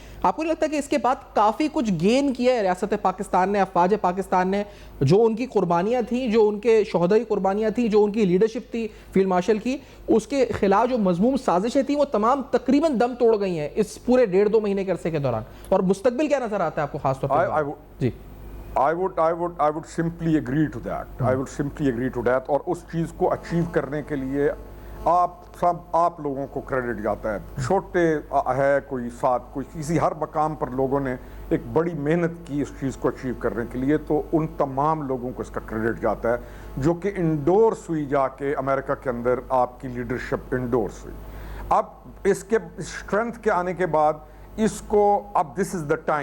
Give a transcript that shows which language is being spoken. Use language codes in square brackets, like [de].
[ur] آپ کو نہیں لگتا کہ اس کے بعد کافی کچھ گین کیا ہے ریاست پاکستان نے، افواج پاکستان نے، جو ان کی قربانیاں تھیں، جو ان کے شہدائی قربانیاں تھیں، جو ان کی لیڈرشپ تھی فیلڈ مارشل کی، اس کے خلاف جو مذموم سازشیں تھیں وہ تمام تقریباً دم توڑ گئی ہیں اس پورے 1.5-2 مہینے کے عرصے کے دوران؟ اور مستقبل کیا نظر آتا ہے آپ کو خاص طور پر؟ جی [en] I would simply agree to that. I would simply agree to that. [ur] اور اس چیز کو اچیو کرنے کے لیے آپ لوگوں کو کریڈٹ جاتا ہے، چھوٹے ہے کوئی ساتھ، کوئی کسی، ہر مقام پر لوگوں نے ایک بڑی محنت کی اس چیز کو اچیو کرنے کے لیے، تو ان تمام لوگوں کو اس کا کریڈٹ جاتا ہے جو کہ انڈورس ہوئی، جا کے امریکہ کے اندر آپ کی لیڈرشپ انڈورس ہوئی۔ اب اس کے اسٹرینتھ کے آنے کے بعد اس کو اب [en] this is the